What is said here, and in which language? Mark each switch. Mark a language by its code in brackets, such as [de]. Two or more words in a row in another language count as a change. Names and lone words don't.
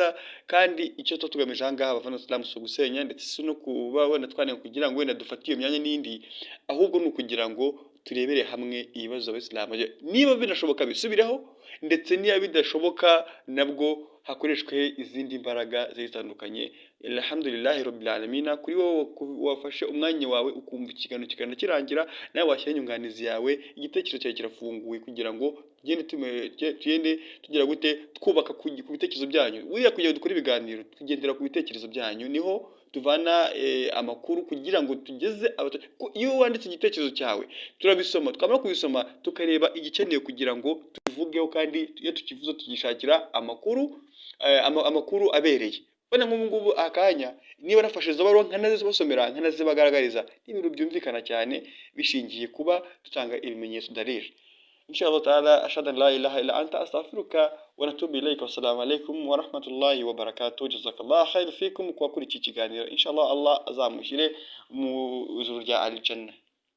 [rw] Kandi icyo tugamije aha ngaha abavana Islam si gusenya ndetse si no kuba wenda twanenge kugira ngo wenda dufate iyo myanya n'indi, ahubwo ni ukugira ngo turebere hamwe ibibazo ab'Islam, niba binashoboka bisubireho, ndetse niba bidashoboka nabwo hakoreshwe izindi mbaraga zitandukanye. [ar] الحمد لله رب العالمين. [rw] Kuri wowe wafashe umwanya wawe ukumva ikiganiro kirangira, nawe washyira inyunganizi yawe, igitekerezo cyawe kirafunguye kugira ngo tugende tugira gute twubaka ku bitekerezo byanyu. Buriya kugira ngo dukore ibiganiro tugendera ku bitekerezo byanyu, niho tuvana amakuru kugira ngo tugeze iyo wanditse igitekerezo cyawe turabisoma, twamara kubisoma tukareba igikeneye kugira ngo tuvugeho, kandi iyo tukivuze tugishakira amakuru abereye. Bane nk'ubu ngubu akanya niba nafashe izo baruwa nkanazibasomera nkanazibagaragariza, n'ibintu byumvikana cyane bishingiye kuba dutanga ibimenyetso dalili. [ar] إن شاء الله تعالى، أشهد أن لا إله إلا أنت أستغفرك ونتوب إليك. والسلام عليكم ورحمة الله وبركاته. جزاك الله خيرا فيكم [rw] kwa kuri iki kiganiro. Inshallah Allah azamushyire mu ijuru rya al-Jannah.